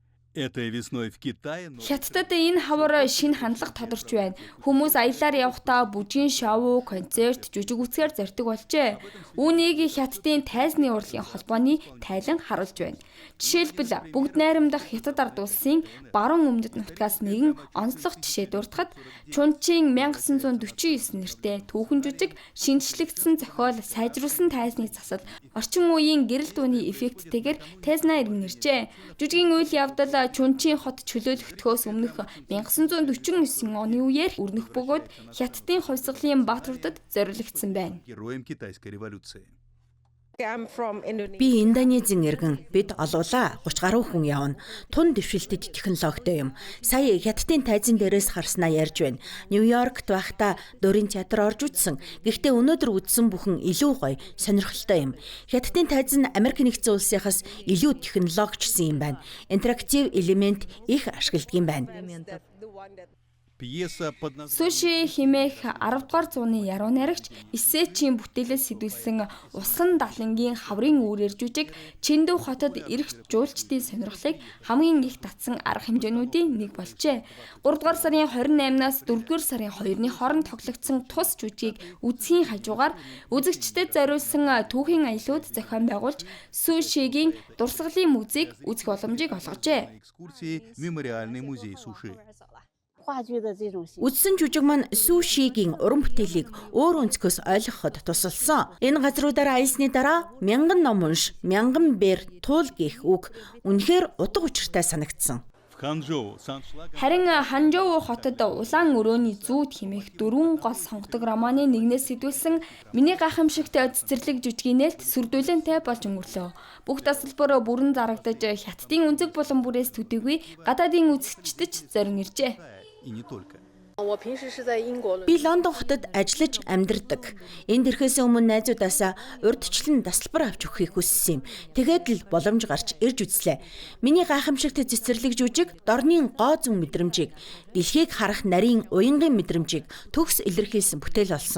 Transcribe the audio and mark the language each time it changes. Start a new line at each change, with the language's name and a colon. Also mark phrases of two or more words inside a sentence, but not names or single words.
Russian: Этой весной в Китае
Mongolian: Хятадд энэ хавар шинэ хандлага тодорч байна. Хүмүүс аялаар явахдаа бүжгийн шоу, концерт, жүжиг үзгээр зорьдог болжээ. Үүнийг Хятадын тайзны урлагийн холбооны тайлан харуулж байна. Жишээлбэл бүгд найрамдах Хятад ард улсын баруун өмнөд нутгаас нэгэн онцлог жишээ дурдахад Чунчин 1949 нэртэй түүхэн жүжиг шинжлэгдсэн зохиол сайжруулсан тайзны засал орчин үеийн гэрэл дууны эффекттэйгээр тайзнаа иргэн иржээ. Жүжигийн үйл явдал Чунчин хот чөлөөлөгдөхөөс өмнөх 1949 оны үеэр өрнөх бөгөөд Хятадын хувьсгалын баатруудад зориулагдсан байна.
Russian: героем китайской революции.
Mongolian: Би Индонезийн иргэн бид олуулаа 30 гаруй хүн явна. Тун дэвшилтэд технологитой юм. Сая Хятадын тайзан дээрээс харснаа ярьж байна. Нью-Йоркт байхдаа дөрийн театр орж үзсэн. Гэхдээ өнөөдөр үзсэн бүхэн илүү гоё, сонирхолтой юм. Хятадын тайзан Америк нэгдсэн улсынхаас илүү технологичсан юм байна. Интерактив элемент их ашигладаг юм байна.
Russian: Пьеса под
Mongolian: Суши химээх 10 дугаар зууны яруу найрагч Исэчийн бүтээлээс сэтүүлсэн Усан далангийн хаврын үүрээр жүжиг Чиндүү хотод ирэх жуулчдын сонирхлыг хамгийн их татсан арга хэмжээнүүдийн нэг болжээ. 3 дугаар сарын 28-наас 4 дугаар сарын 2-ны хооронд тоглогдсон тус жүжигийг үзхийн хажуугаар үзэгчдэд зориулсан түүхийн аялууд зохион байгуулж Сушигийн дурсгалын музейг үзэх боломжийг олгожээ.
Russian: экскурсии в мемориальный музей суши.
Mongolian: Үдсэн жүжиг маань сушигийн уран бүтээлийг өөр өнцгөөс ойлгоход тусалсан. Энэ газруудаар аялсны дараа мянган ном унш, мянган бээр туул гэх үг үнэхээр утга учиртай санагдсан.
Russian: В Ханчжоу Саншлаг
Mongolian: Харин Ханчжоу хотод улаан өрөөний зүүд хэмээх 4 гол сонгодог романы нэгнээс сэтүүлсэн миний гайхамшигт цэцэрлэг жүжигийн нээлт сүрдүүлэнтэй болж өнгөрлөө. Бүх тасалбар бүрэн зарагдаж Хятадын өнцөг булан бүрээс төдийгүй гадаадын үзэгчдэд зорин иржээ.
Russian: и не только.
Mongolian: Би Лондон хотод ажиллаж амьдардаг. Энд ирэхээс өмнө найзуудаасаа урдчлан тасалбар авч өгөхийг хүссэн юм. Тэгээд л боломж гарч ирж үзлээ. Миний гайхамшигт цэцэрлэг жүжиг дорны гоо зүүн мэдрэмжийг, дэлхийг харах нарийн уянгийн мэдрэмжийг төгс илэрхийлсэн бүтээл болсон.